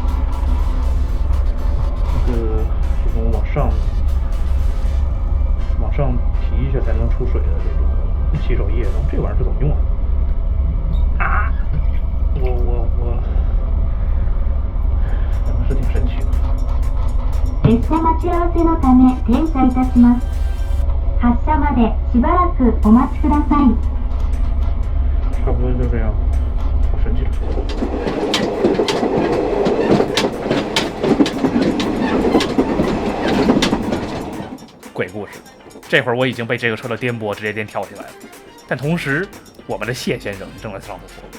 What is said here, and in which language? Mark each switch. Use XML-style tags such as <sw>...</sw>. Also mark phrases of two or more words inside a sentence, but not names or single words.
<zh>这个这种往上提一下才能出水的这种洗手液，然后这玩意儿是怎么用啊？啊！我，反正是挺神奇的。</zh> <ja>列車待ち合わせのため停車いたします。発車までしばらくお待ちください。</ja> <zh>差不多就这样，好神奇的。鬼故事，这会儿我已经被这个车的颠簸直接颠跳起来了。但同时，我们的谢先生正在上厕所。</zh>